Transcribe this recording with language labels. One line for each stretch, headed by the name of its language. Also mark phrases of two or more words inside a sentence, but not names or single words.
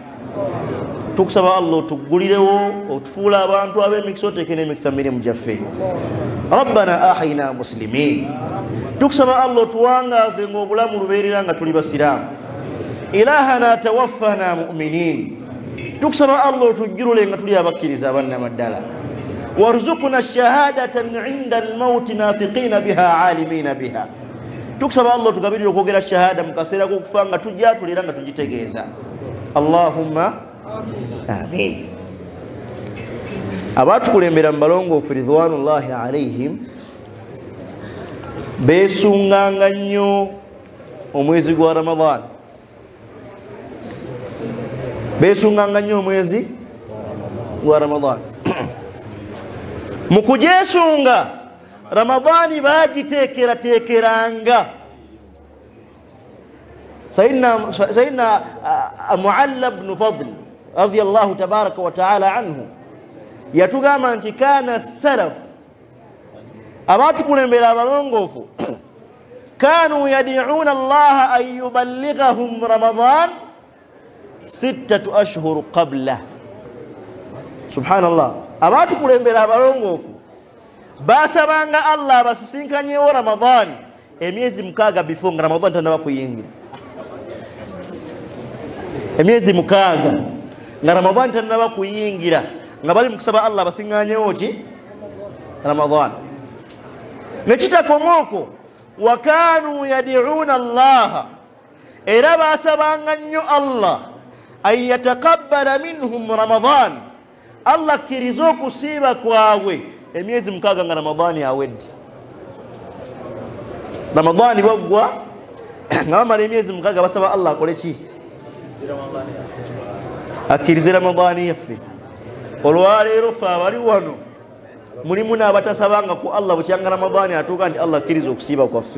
Ganda: Tukusaba Allah otuggulirewo otufuula abantu ab'emikisa oteeke n'emikisa mirimu gyaffe.
Arabic: ربنا أحينا مسلمين.
Ganda: Tukusaba Allah otuwangaaze ng'obulamu lubeerera nga tuli basiraamu.
Arabic: إلهنا توفنا مؤمنين.
Ganda: Tukusaba Allah otujjulule nga tuli abakkiriza abannamaddala.
Arabic: وارزقنا شهادة عند الموت ناطقين بها عالمين بها.
Ganda: Tukusaba Allah tugabirire okwogera shahada mu kaseera k'okufa nga tujjatulira nga tugitegeeza.
Arabic: اللهم آمين.
Ganda: Abatukulembera mu balongoofu
Arabic: رضوان الله عليهم
Ganda: beesunganga nnyo omwezi gwa Ramadan. Beesunganga nnyo omwezi gwa Ramadan. Mu kujeesunga Ramadani bagiteekerateekeranga.
Arabic: سيدنا معلى بن فضل رضي الله تبارك وتعالى عنه
Ganda: yatugamba nti
Arabic: كان السلف
Ganda: abatukulembera abalongoofu
Arabic: كانوا يدعون الله أن يبلغهم رمضان 6 أشهر قبل. سبحان الله.
Ganda: Abatukulembera abalongoofu basabanga Allah basisinkanyewo Ramadan emyezi 6 before nga Ramadan tannaba kuyingira. Emyezi 6 nga Ramadan tannaba kuyingira nga bali mukusaba Allah basinganyewo ki Ramadan.
Arabic: Nekitakomoko وكانوا يدعون الله
Ganda: era basabanga nnyo
Arabic: الله أن يتقبل منهم رمضان.
Ganda: Allah akkiriza okusiiba kwabwe emyezi 6 nga Ramadani awedde. Ramadani bwaggwa nga bamala emyezi 6 basaba Allah akole ki? Akkirize Ramadani yaffe. Olwaleero ffe abali wano mulimu n'abatasabanga ku Allah bukyanga Ramadani atuuka nti Allah akkiriza okusiiba kwaffe.